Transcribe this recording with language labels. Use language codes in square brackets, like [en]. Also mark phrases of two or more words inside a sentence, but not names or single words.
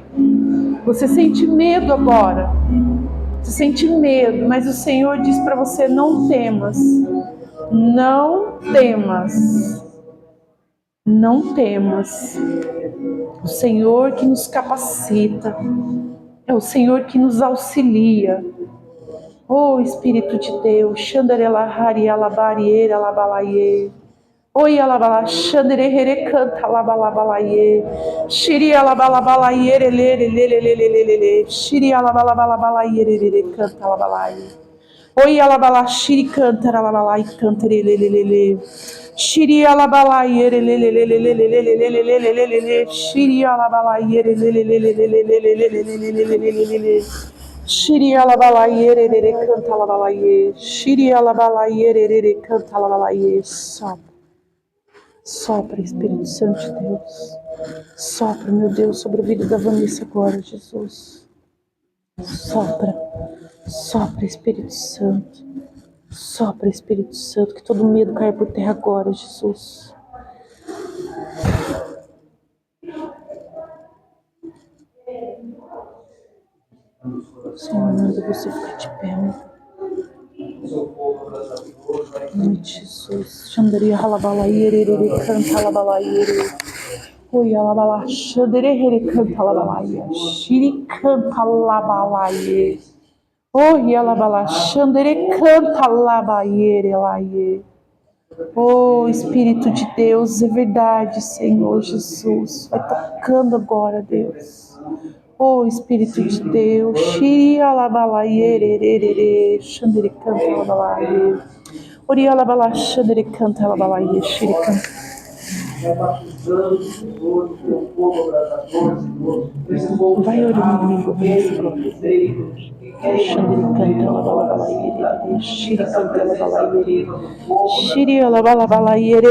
[pt] Você sente medo agora, você sente medo, mas o Senhor diz para você, não temas, não temas, não temas. O Senhor que nos capacita, é o Senhor que nos auxilia. Oh, Espírito de Deus, Xandarela Hari Alabariera Alabalaie. Oi Alabala, Xandarere canta Alabalabalaie. Xiri Alabalabalaie, lelelelelelelelele. Xiri Alabalabalaie, canta Alabalaie. Oi Alabala, Xiri canta Alabalai, canta lelelelele. Shiri alabalaye lelelelelelelelelelelelelelele. Shiri alabalaye lelelelelelelelelelelelelelelele. Shiri alabalaye lelele canta alabalaye. Shiri alabalaye lelele canta alabalaye. Sopra, Espírito Santo de Deus. Sopra, meu Deus, sobre a vida da Vanessa agora, Jesus. Sopra, Espírito Santo. Sopra, Espírito Santo, que todo medo caia por terra agora, Jesus. Senhor, manda você ficar de pé, meu Deus. Em Jesus. Xandaria halabalaire, canta halabalaire. Oi, alabala, xandaria, canta halabalaie. Xiri canta halabalaie. Oi, alabala, xandaria, canta halabalaire, laie. Oh, Espírito de Deus, é verdade, Senhor Jesus. Vai tocando agora, Deus. Oh, Espírito de Deus. Xiri alabalaie, xandere canta alabalaie. Ori alabala, xandere canta alabalaie, xiri canta. Vai orando em língua, Xandere canta alabalaie, xiri canta alabalaie. Shiri alabalaie,